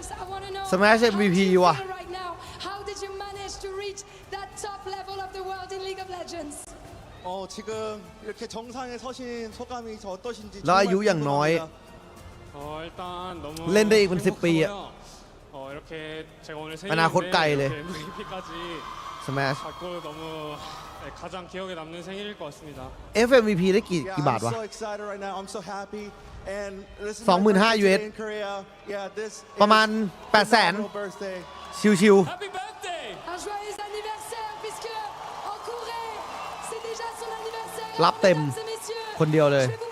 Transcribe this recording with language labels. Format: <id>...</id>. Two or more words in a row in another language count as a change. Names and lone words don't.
<en>I want to know</en> <th>Smash MVP ว่ะ</th> <en>right now. How did you manage to reach that top level of the world in League of Legends?</en> <ko>지금 이렇게 정상에 서신 소감이 어떠신지</ko> <th>แล้วอายุอย่างน้อย</th> <ko>일단 너무</ko> <th>เล่นได้อีกเป็น10 ปีอะ</th> <ko>이렇게 제가 오늘</ko> <th>อนาคตไกลเลย</th> <ko>MVP까지 Smash 받고 너무 가장 기억에 남는 생일일 것 같습니다.</ko> <th>FMVP ได้กี่บาทวะ 25,000 US ประมาณ 800,000 ชิวๆรับเต็มคนเดียวเลย</th>